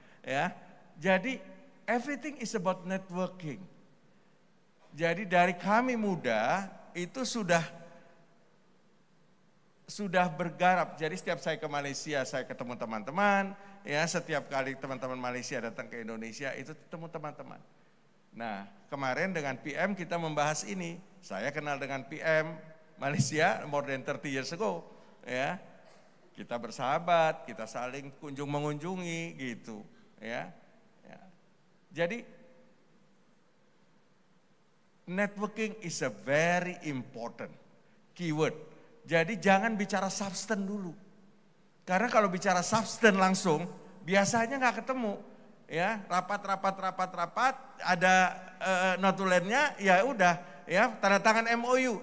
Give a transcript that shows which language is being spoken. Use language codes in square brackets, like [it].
[id] Ya, jadi [en] everything is about networking. [id] Jadi dari kami muda itu sudah bergarap. Jadi setiap saya ke Malaysia, saya ketemu teman-teman. Ya, setiap kali teman-teman Malaysia datang ke Indonesia itu ketemu teman-teman. Nah, kemarin dengan PM kita membahas ini. Saya kenal dengan PM Malaysia [en] more than 30 years ago. [id] Ya, kita bersahabat, kita saling kunjung mengunjungi gitu. Ya, ya. [en] Jadi networking is a very important keyword. [id] Jadi jangan bicara substance dulu. Karena kalau bicara substance langsung, biasanya nggak ketemu. Ya, rapat, ada notulennya, ya udah, ya tanda tangan MOU.